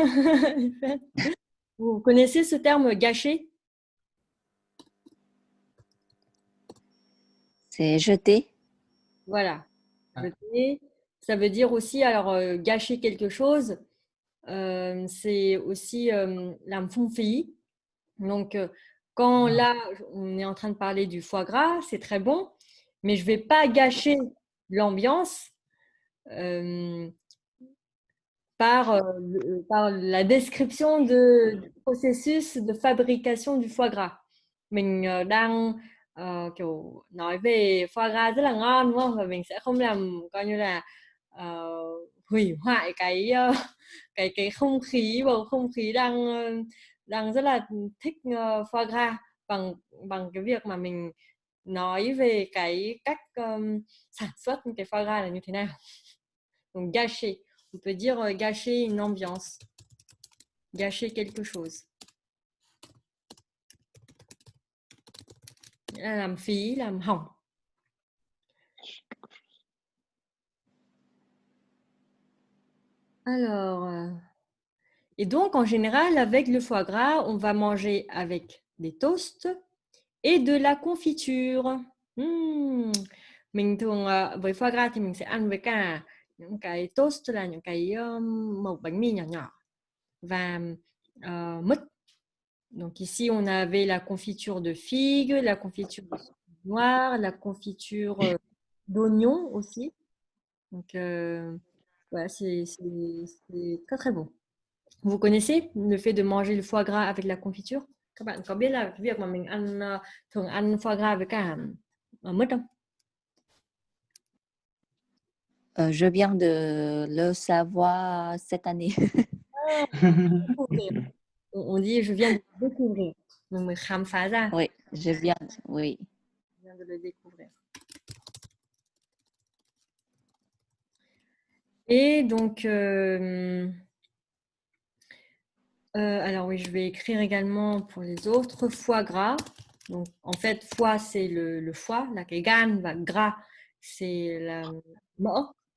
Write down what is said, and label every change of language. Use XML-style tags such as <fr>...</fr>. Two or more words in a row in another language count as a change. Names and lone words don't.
<fr>Vous connaissez ce terme gâcher? C'est jeté. Voilà. Ah. Jeter, ça veut dire aussi, alors gâcher quelque chose, c'est aussi</fr> <vi>làm phung phí.</vi> <fr>Donc, quand là, on est en train de parler du foie gras, c'est très bon, mais je ne vais pas gâcher l'ambiance euh, par la description du processus de fabrication du foie gras.</fr> <vi>Mình đang kiểu nói về</vi> <fr>foie gras</fr> <vi>rất là ngon đúng không? Và mình sẽ không làm coi như là ờ, hủy hoại cái không khí, bầu không khí đang rất là thích</vi> <fr>foie gras</fr> <vi>bằng bằng cái việc mà mình nói về cái cách sản xuất cái</vi> <fr>foie gras</fr> <vi>là như thế nào.</vi> <fr>Donc gâcher, on peut dire gâcher une ambiance, gâcher quelque chose.</fr> <vi>Làm phí, làm hỏng.</vi> <fr>Alors, et donc en général, avec le foie gras, on va manger avec des toasts et de la confiture.</fr> <vi>Mình thường với</vi> <fr>foie gras</fr> <vi>thì mình sẽ ăn với cả những cái toast là những cái mẩu bánh mì nhỏ nhỏ và mứt.</vi> <fr>Donc ici, on avait la confiture de figues, la confiture de cerise noire, la confiture d'oignon aussi. Donc voilà, c'est très très bon. Vous connaissez le fait de manger le foie gras avec la confiture?</fr> <vi>Các bạn có biết là cái việc mà mình ăn thường ăn</vi> <fr>foie gras</fr> <vi>với cả mứt không?</vi> <fr>Je viens de le savoir cette année. On dit je viens de le découvrir.</fr> <vi>Donc mình khám phá ra.</vi> <fr>Oui, je viens, oui. Je viens de le découvrir. Et donc, alors oui, je vais écrire également pour les autres. Foie gras. Donc, en fait, foie, c'est le foie.</fr> <vi>La gan,</vi> <fr>va gras, c'est la mort.</fr>